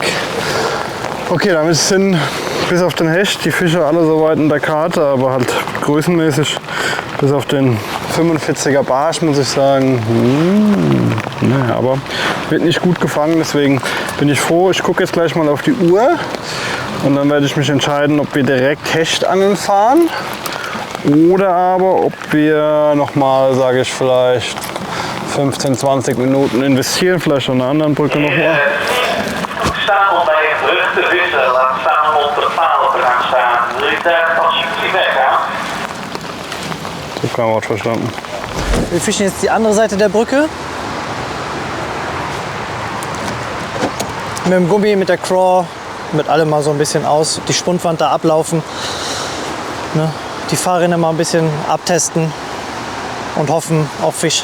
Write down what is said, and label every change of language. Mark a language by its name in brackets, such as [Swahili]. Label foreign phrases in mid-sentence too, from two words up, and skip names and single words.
[German] Okay, damit sind bis auf den Hecht die Fische alle soweit in der Karte, aber halt größenmäßig bis auf den 45er Barsch muss ich sagen, naja, aber wird nicht gut gefangen, deswegen bin ich froh. Ich gucke jetzt gleich mal auf die Uhr und dann werde ich mich entscheiden, ob wir direkt Hechtangeln fahren oder aber ob wir nochmal, sage ich, vielleicht 15, 20 Minuten investieren, vielleicht an einer anderen Brücke nochmal. [Dutch] Staan om bij een brug te vissen, laat staan om op de palen te gaan staan. Wil je daar alsjeblieft weggaan? [German] So kein Wort verstanden. Wir fischen jetzt die andere Seite der Brücke. Mit dem Gummi, mit der Craw, mit allem mal so ein bisschen aus. Die Spundwand da ablaufen. Ne? Die Fahrrinne mal ein bisschen abtesten und hoffen auf Fisch.